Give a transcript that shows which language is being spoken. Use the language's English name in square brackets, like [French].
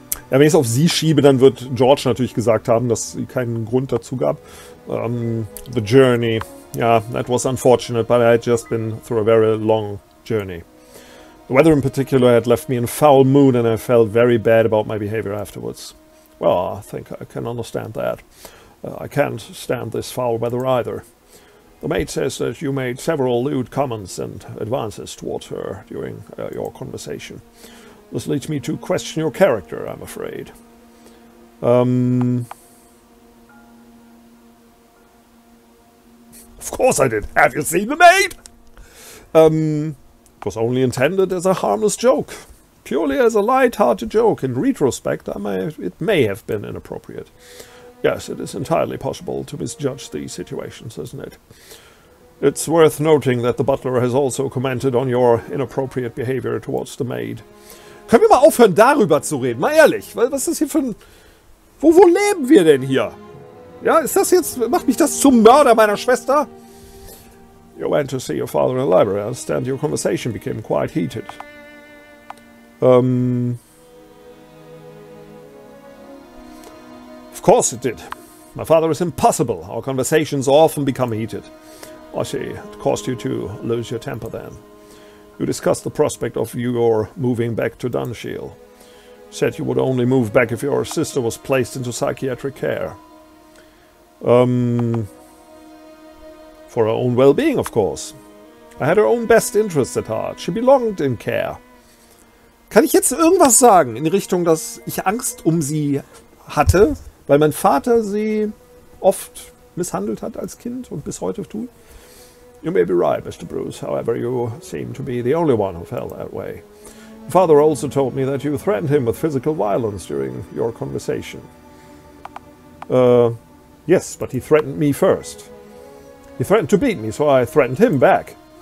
[German] Ja, wenn ich es auf sie schiebe, dann wird George natürlich gesagt haben, dass sie keinen Grund dazu gab. [English] The journey. Yeah, that was unfortunate, but I had just been through a very long journey. The weather in particular had left me in a foul mood, and I felt very bad about my behavior afterwards. Well, I think I can understand that. I can't stand this foul weather either. The maid says that you made several lewd comments and advances towards her during your conversation. This leads me to question your character, I'm afraid. Of course I did. Have you seen the maid? It was only intended as a harmless joke. Purely as a light-hearted joke. In retrospect, it may have been inappropriate. Yes, it is entirely possible to misjudge these situations, isn't it? It's worth noting that the butler has also commented on your inappropriate behavior towards the maid. [German] Können wir mal aufhören, darüber zu reden? Mal ehrlich, was ist das hier für ein... Wo leben wir denn hier? Ja, ist das jetzt... Macht mich das zum Mörder meiner Schwester? [English] You went to see your father in the library. I understand your conversation became quite heated. Of course it did. My father is impossible. Our conversations often become heated. I see. It caused you to lose your temper then. You discussed the prospect of your moving back to Dunshield. Said you would only move back if your sister was placed into psychiatric care. For her own well-being, of course. I had her own best interests at heart. She belonged in care. [German] Kann ich jetzt irgendwas sagen in die Richtung, dass ich Angst um sie hatte, weil mein Vater sie oft misshandelt hat als Kind und bis heute tut? [English] You may be right, Mr. Bruce. However, you seem to be the only one who felt that way. Your father also told me that you threatened him with physical violence during your conversation. Yes, but he threatened me first. He threatened to beat me, so I threatened him back.